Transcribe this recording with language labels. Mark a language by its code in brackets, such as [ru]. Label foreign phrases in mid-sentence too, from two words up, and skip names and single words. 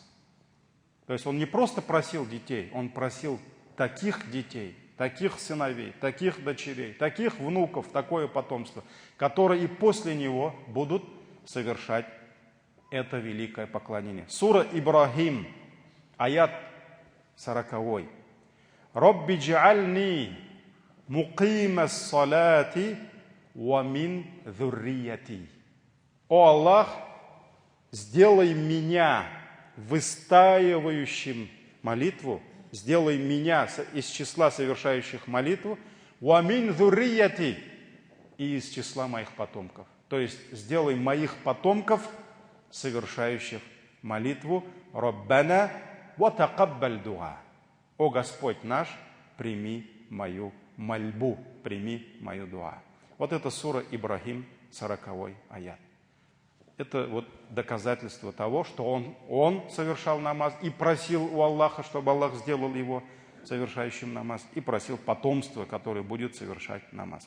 [ru] То есть он не просто просил детей, он просил таких детей, таких сыновей, таких дочерей, таких внуков, такое потомство, которые и после него будут совершать это великое поклонение. Сура Ибрахим, аят 40. [ar] «رب اجعلني مقيم الصلاة ومن ذريتي». [ru] О Аллах, сделай меня выстаивающим молитву, сделай меня из числа совершающих молитву, [ar] ومن ذريتي, [ru] и из числа моих потомков. То есть сделай моих потомков, совершающих молитву, [ar] ربنا وتقبل دعاء. [ru] О Господь наш, прими мою мольбу, прими мою дуа. Вот это сура Ибрахим, 40 аят. Это вот доказательство того, что он совершал намаз и просил у Аллаха, чтобы Аллах сделал его совершающим намаз, и просил потомства, которое будет совершать намаз.